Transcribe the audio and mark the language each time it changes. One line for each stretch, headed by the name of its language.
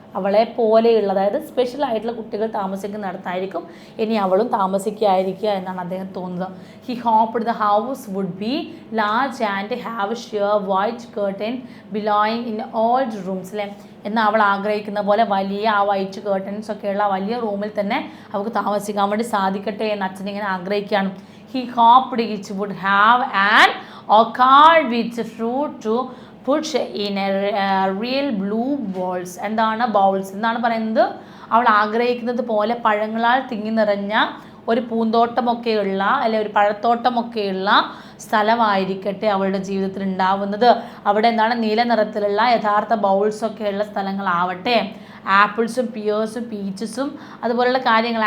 Malayalam: അവളെ പോലെയുള്ള, അതായത് സ്പെഷ്യൽ ആയിട്ടുള്ള കുട്ടികൾ താമസിക്കുന്നിടത്തായിരിക്കും ഇനി അവളും താമസിക്കാതിരിക്കുക എന്നാണ് അദ്ദേഹം തോന്നുന്നത്.
English: He hoped the house would be large and have sheer white curtain billowing in old rooms അല്ലേ.
Malayalam: എന്നാൽ അവൾ ആഗ്രഹിക്കുന്ന പോലെ വലിയ ആ വൈറ്റ് കേർട്ടൻസ് ഒക്കെയുള്ള വലിയ റൂമിൽ തന്നെ അവൾക്ക് താമസിക്കാൻ വേണ്ടി സാധിക്കട്ടെ എന്ന് അച്ഛനിങ്ങനെ ആഗ്രഹിക്കുകയാണ്.
English: He hoped it would have an orchard with fruit to put in a real blue bowls.
Malayalam: എന്താണ് ബൗൾസ് എന്നാണ് പറയുന്നത്, അവൾ ആഗ്രഹിക്കുന്നത് പോലെ പഴങ്ങളാൽ തിങ്ങി നിറഞ്ഞ ഒരു പൂന്തോട്ടമൊക്കെയുള്ള അല്ലെ ഒരു പഴത്തോട്ടമൊക്കെയുള്ള സ്ഥലമായിരിക്കട്ടെ അവളുടെ ജീവിതത്തിൽ ഉണ്ടാവുന്നത്. അവിടെ എന്താണ് നീല നിറത്തിലുള്ള യഥാർത്ഥ ബൗൾസൊക്കെയുള്ള സ്ഥലങ്ങളാവട്ടെ, ആപ്പിൾസും പിയേഴ്സും പീച്ചസും അതുപോലുള്ള കാര്യങ്ങൾ.